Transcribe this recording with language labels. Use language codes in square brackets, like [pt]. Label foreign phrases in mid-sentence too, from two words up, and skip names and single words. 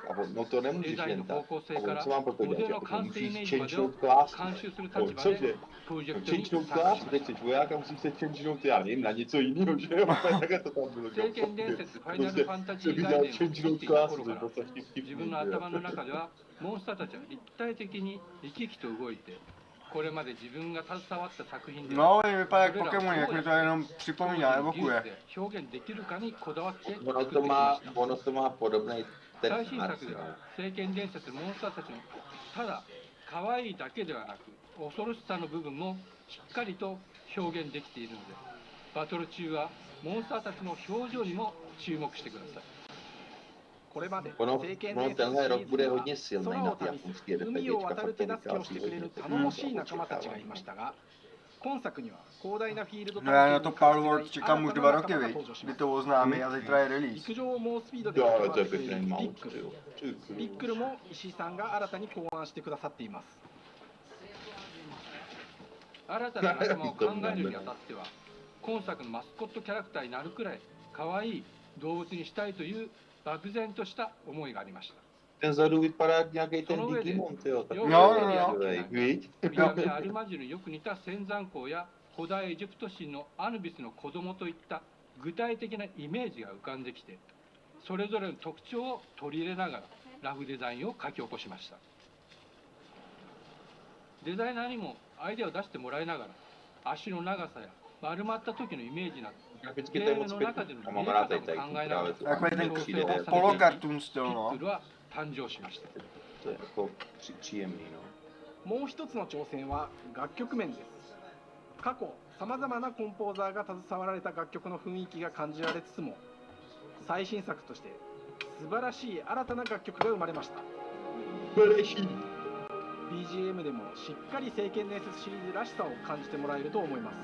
[cs] A on, no to nemůžeš jen tak. A on, co mám pro to dělat, jako musíš changenout class. Cože? Changenout class, teď jsi voják a musíš se changenout, já nevím, na něco jiného, že jo? Takhle to tam bylo. Prostě se vydal changenout class, to je prostě vtipný. [ja] モンスターたちは立体的に生き生きと動いてこれまで自分が携わった作品で [cs] No, vypadá jak Pokémon, jak mi to jenom připomíná, evokuje. [ja] 表現できるかにこだわって作ってき [cs] Ono to má podobný ten [ja] 最新作では聖剣伝説のモンスターたちのただ可愛いだけではなく恐ろしさの部分もしっかりと表現できているのでバトル中はモンスターたちの表情にも注目してください [cs] Ono tenhle rok bude hodně silný na ty japonské RPGčka, fakt to vychází No já na to Palworld čekám už 2 roky, viď? Kdy to oznámí a zítra je release. Jo, ale to je pěkný mount, jo. [ja] ビックルも石井さんが新たに考案してくださっています。新たな仲間を考えるにあたっては今作のマスコットキャラクターになるくらい可愛い動物にしたいという漠然とした思いがありました。 [cs] Ten vzadu vypadá jak nějaký ten Digimon, tyjo. Víš? [ja] アルマジルによく似た仙山港や古代エジプト神のアヌビスの子供といった具体的なイメージが浮かんできて、それぞれの特徴を取り入れながらラフデザインを書き起こしました。デザイナーにもアイデアを出してもらいながら足の長さや丸まった時のイメージなど [cs] Graficky to je moc pěkný. A mám rád tady právě to. Takový ten polokartun styl, no. [ja] は誕生しました。 [cs] To je jako příjemný, no. [ja] もう一つの挑戦は楽曲面です。過去さまざまなコンポーザーが携わられた楽曲の雰囲気が感じられつつも、最新作として素晴らしい新たな楽曲が生まれました。 BGM でもしっかり聖剣伝説シリーズらしさを感じてもらえると思います。